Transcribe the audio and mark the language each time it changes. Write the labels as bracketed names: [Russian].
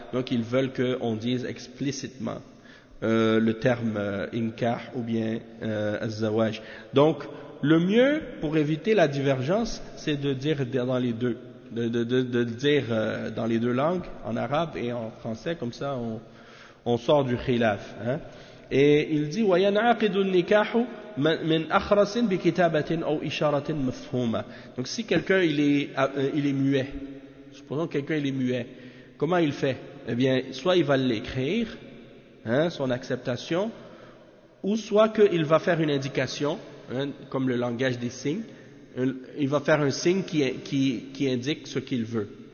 [French] Donc ils veulent que on dise explicitement le terme inkah ou bien azawaj. Donc le mieux pour éviter la divergence, c'est de dire dans les deux, dire dans les deux langues, en arabe et en français, comme ça on sort du khilaf. Hein. Et il dit [Arabic] وَيَنْعَقِدُ النِّكَاحُ مِنْ أَخْرَسٍ بِكِتَابَةٍ أَوْ إِشَارَةٍ مَفْهُومَةٍ. [French] Donc si quelqu'un il est muet, supposons que quelqu'un il est muet, comment il fait? Eh bien, soit il va l'écrire, hein, son acceptation, ou soit qu'il va faire une indication. Hein, comme le langage des signes, il va faire un signe qui indique ce qu'il veut.